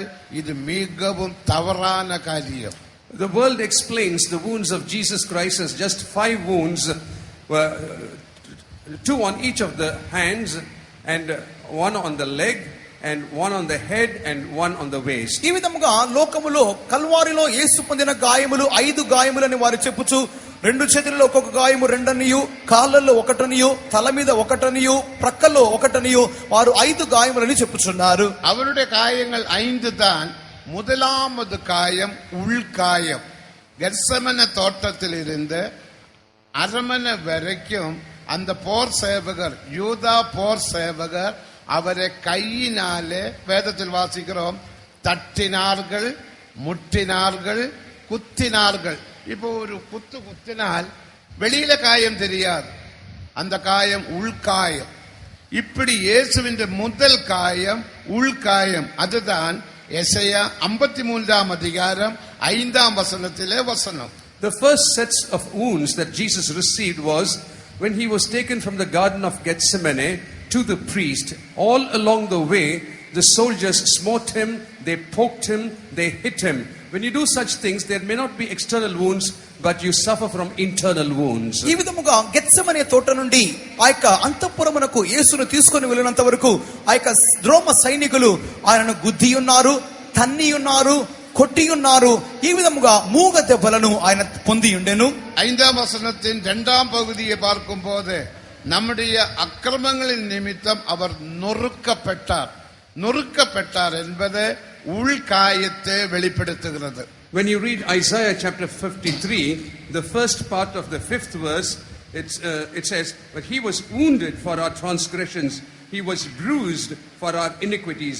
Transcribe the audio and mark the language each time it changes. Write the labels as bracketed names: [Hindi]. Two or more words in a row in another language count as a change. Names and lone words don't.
[Tamil] இது மிகவும் தவறான காரியம். [English] The world explains the wounds of Jesus Christ as just 5 wounds, 2 on each of the hands, and 1 on the leg, and 1 on the head, and 1 on the waist. [Telugu] ఈ విధముగా లోకములో కల్వారిలో యేసు పొందిన గాయములు 5 గాయములని వారు చెప్పుచు 2 చేతులలో ఒక్కొక్క గాయము 2 అనియు, కాళ్ళల్లో 1 అనియు, తల మీద 1 అనియు, ప్రక్కల్లో 1 అనియు వారు 5 గాయములని చెప్పుచున్నారు. [Tamil] அவருடைய காயங்கள் 5 தான். முதலாவது காயம் உள்காயம். கெத்செமனே தோட்டத்தில் இருந்து அரமனை வரைக்கும் அந்த போர் சேவகர், யூதா போர் சேவகர் அவரை கையினாலே, வேதத்தில் வாசிக்கிறோம், தட்டினார்கள், முட்டினார்கள், குத்தினார்கள். இப்போ ஒரு குத்தினால் வெளியில காயம் தெரியாது, அந்த காயம் உள்காயம். இப்படி இயேசுவின் முதல் காயம் உள்காயம். அதுதான் எசையா 53 அதிகாரம் 5 வசனத்திலே வசனம். [English] The first sets of wounds that Jesus received was when he was taken from the Garden of Gethsemane to the priest. All along the way, the soldiers smote him, they poked him, they hit him. When you do such things, there may not be external wounds, but you suffer from internal wounds. [Telugu] ఈ విధముగా గెత్సెమనే తోట నుండి ఆ యొక్క అంతఃపురమునకు యేసును తీసుకొని వెళ్ళినంత వరకు ఆ యొక్క రోమ సైనికులు ఆయనను గుద్ది ఉన్నారు, తన్ని ఉన్నారు, కొట్టి ఉన్నారు. ఈ విధముగా మూగ దెబ్బలను ఆయన పొంది ఉండెను. [Tamil] 5 வசனத்தின் 2ஆம் பகுதியை பார்க்கும் போது நம்முடைய அக்கிரமங்களின் நிமித்தம் அவர் நொறுக்கப்பட்டார் என்பது உள்காயத்தை வெளிப்படுத்துகிறது. [English] When you read Isaiah chapter 53, the first part of the 5th verse, it says, but he was wounded for our transgressions, he was bruised for our iniquities.